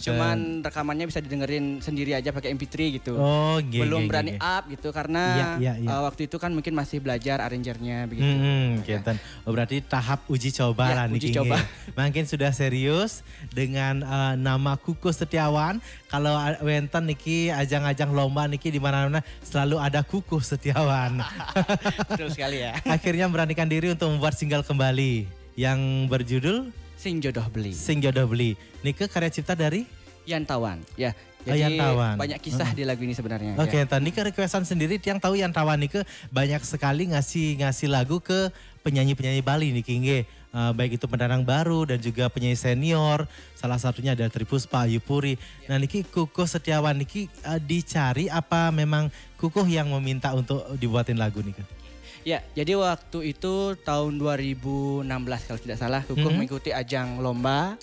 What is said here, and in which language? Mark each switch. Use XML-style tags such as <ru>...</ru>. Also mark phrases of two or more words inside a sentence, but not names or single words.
<id>Cuman rekamannya bisa didengerin sendiri aja pakai MP3 gitu. Oh, nggih, Belum nggih, berani nggih. up gitu karena Iya. waktu itu kan mungkin masih belajar arrangernya begitu. Genten. Oh, berarti tahap uji coba Ya, lah uji niki coba. nggih. Makin sudah serius dengan nama Kukuh Setiawan. Kalau</id> <ban>wenten niki</ban> <id>ajang-ajang lomba niki di mana-mana selalu ada Kukuh Setiawan. Betul sekali ya. Akhirnya beranikan diri untuk membuat single kembali yang berjudul Sing Jodoh Beli. Sing Jodoh Beli. Nike karya cipta dari Yantawan. Ya. Oh, Jadi Yantawan. banyak kisah di lagu ini sebenarnya. Oke, ya. tadi ke requestan sendiri yang tahu Yantawan Nike banyak sekali ngasih lagu ke penyanyi-penyanyi Bali niki nggih. Baik itu pendatang baru dan juga penyanyi senior. Salah satunya ada Tripuspa, Ayu Puri. Nah niki Kukuh Setiawan niki dicari apa memang Kukuh yang meminta untuk dibuatin lagu niki? Ya, jadi waktu itu tahun 2016 kalau tidak salah, Kukuh mengikuti ajang lomba.</id>